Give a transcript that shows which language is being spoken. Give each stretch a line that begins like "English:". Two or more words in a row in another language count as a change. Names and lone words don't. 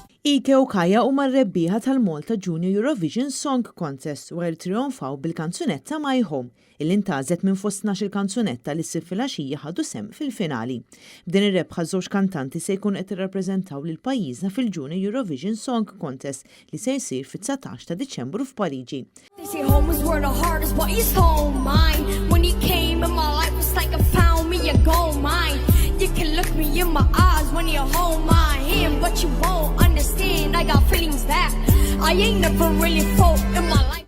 Maltese: Ike u Kaja huma r-rebbieħa tal-Malta Junior Eurovision Song Contest wara trionfaw bil-kanzunetta My Home, illi ntagħżet minn fost 12 kanzunetta li ssir filgħaxija ħadu sehem fil-finali. B'din ir-rebħa żewġ kantanti se jkunu qed jirrappreżentaw lil pajjiżna fil-Junior Eurovision Song Contest li se jsir fit-19 ta' Diċembru f'Pariġi.
English: You can look me in my eyes when you hold my hand, but you won't understand. I got feelings that I ain't never really felt in my life.